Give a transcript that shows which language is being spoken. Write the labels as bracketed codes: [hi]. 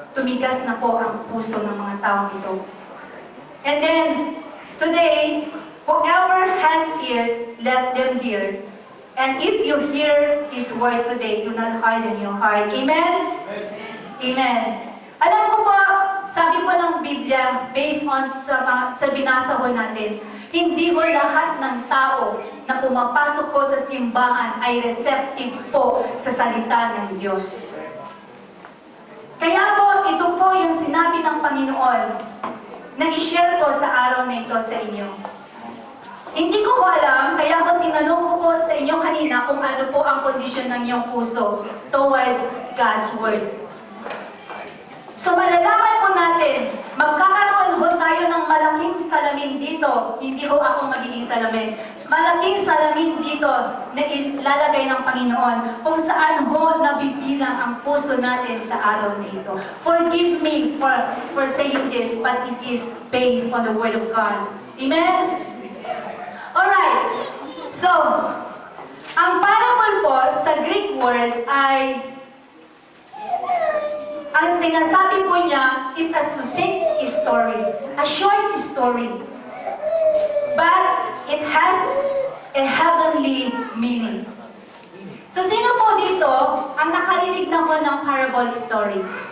[tl] Tumigas na po ang puso ng mga taong ito. [en] And then, today, whoever has ears, let them hear. And if you hear His word today, do not harden your heart. Amen? Amen. [tl] Alam ko po, sabi po ng Biblia, [en] based on [tl] sa binasa ko natin, hindi po lahat ng tao na pumapasok po sa simbahan ay receptive po sa salita ng Diyos. Kaya po, ito po yung sinabi ng Panginoon na i-share ko sa araw na ito sa inyo. Hindi ko alam, kaya ko tinanong ko po sa inyo kanina kung ano po ang kondisyon ng iyong puso [en] towards God's Word. [tl] So malalaman po natin, magkakaroon ho tayo ng malaking salamin dito. Hindi ho ako magiging salamin. Malaking salamin dito na ilalagay ng Panginoon kung saan ho nabibilang ang puso natin sa araw na ito. [en] Forgive me for saying this, but it is based on the Word of God. [tl] Amen? Alright. So, ang parable po sa Greek word ay ang sinasabi po niya [en] is a succinct story, a short story. But it has a heavenly meaning. [tl] So sino po dito ang nakarinig na po ng parable story?